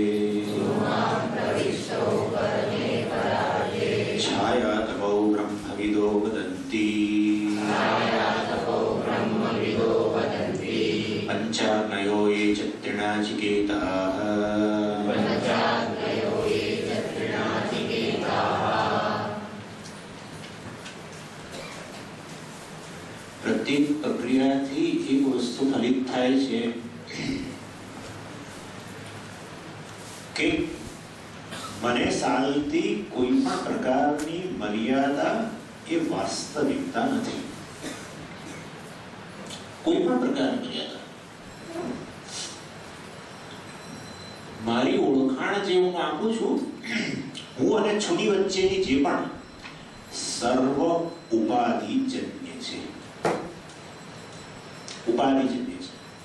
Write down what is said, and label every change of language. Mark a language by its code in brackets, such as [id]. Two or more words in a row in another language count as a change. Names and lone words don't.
[sa] छायातपौ ब्रह्मविदो वदन्ति पञ्चाग्नयो ये च त्रिणाचिकेताः [gu] પ્રત્યેક પ્રક્રિયાથી એક વસ્તુ ફલિત થાય છે કે મને સાલતી કોઈ પણ પ્રકારની મર્યાદા એ વાસ્તવિકતા નથી. કોઈ પણ પ્રકારની મર્યાદા મારી ઓળખાણ જે હું આપું છું, હું અને છુની વચ્ચેની જે પણ સર્વ ઉપાધિ જન્ય છે, ઉપાધિ જન્ય છે.